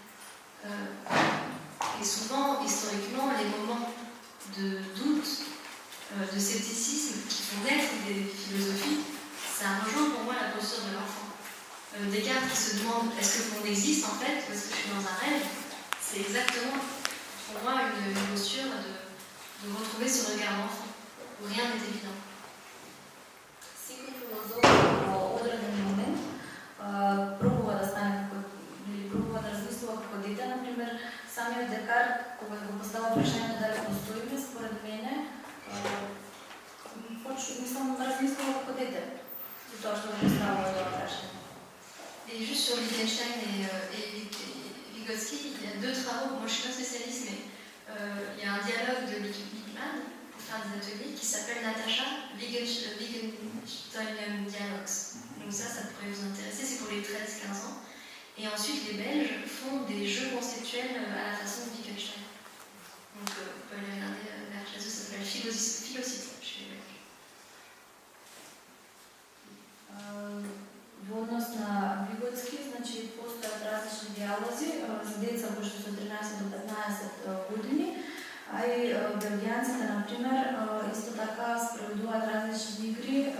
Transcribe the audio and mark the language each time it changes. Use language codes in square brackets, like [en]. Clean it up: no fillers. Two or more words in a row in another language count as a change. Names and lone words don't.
[fr] Et souvent, historiquement, les moments de doute, de scepticisme qui font naître des philosophies, ça rejoint pour moi la posture de l'enfant. Descartes qui se demande est-ce que le monde existe en fait ou est-ce que je suis dans un rêve, c'est exactement pour moi une posture de retrouver ce regard d'enfant où rien n'est évident. [mk] Всеки филозоф во одреден момент пробува да стане како или пробува да размислува како дете. Например, самиот Декарт, кога го поставува прашањето дали постоиме, според мене, размислува како дете. За тоа што го поставува тоа прашање. [fr] Et juste sur Wittgenstein et Vygotsky, il y a deux travaux, moi je suis pas spécialiste, mais il y a un dialogue de Lippmann pour faire des ateliers qui s'appelle Natasha Wittgensteinian Dialogues. Donc ça pourrait vous intéresser, c'est pour les 13-15 ans. Et ensuite les Belges font des jeux conceptuels à la façon de Wittgenstein. Donc vous pouvez aller regarder vers chez eux, ça s'appelle Philosophy chez les Belges. [mk] Во однос на Виготски, значи постојат различни диалози за деца кои што се од 13 до 15 години, а и белгијанците, например, исто така спроведуваат различни игри.